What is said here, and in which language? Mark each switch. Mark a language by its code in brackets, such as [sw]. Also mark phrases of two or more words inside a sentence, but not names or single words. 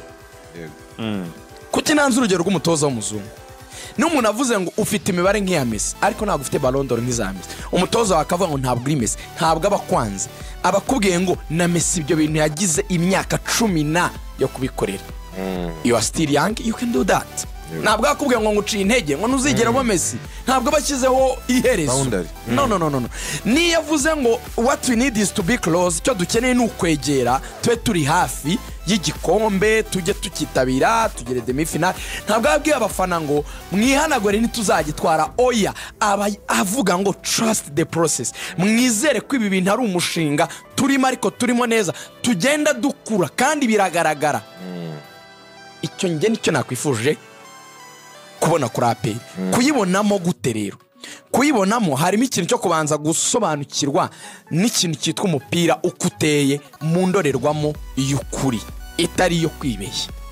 [rw] Kuki nanze urugero rw'umutoza w'umuzungu n'umuntu avuze ngo ufite imibare nk'iya Messi ariko ntabwo ufite Ballon d'Or nk'iza Messi. Umutoza wakavuga ngo ntabwo uri Messi ntabwo abakwanze abakubwiye ngo na Messi ibyo bintu yagize imyaka 10 yo kubikorera. [en] You are still young, you can do that. [rw] Ntabwo akubwiye ngo nguciye intege ngo ntuzigera bo Messi ntabwo bashyizeho iherezo. [en] No. [rw] Ni yavuze ngo [en] what we need is to be close. [rw] Cyo dukeneye ni ukwegera twe turi hafi y'igikombe tujye tukitabira tugere [fr] demi finale. [rw] Ntabwo abwiye abafana ngo mwihanagore ntituzagitwara oya avuga ngo [en] trust the process. [rw] Mwizere ko ibi bintu ari umushinga turimo ariko turimo neza tugenda dukura kandi biragaragara. Icyo nge nicyo nakwifuje kubona kuri APR. Kuyibonamo gute rero? Kuyibonamo harimo ikintu cyo kubanza gusobanukirwa n'ikintu cyitwa umupira uko uteye mu ndorerwamo y'ukuri itari yo kwibeshya.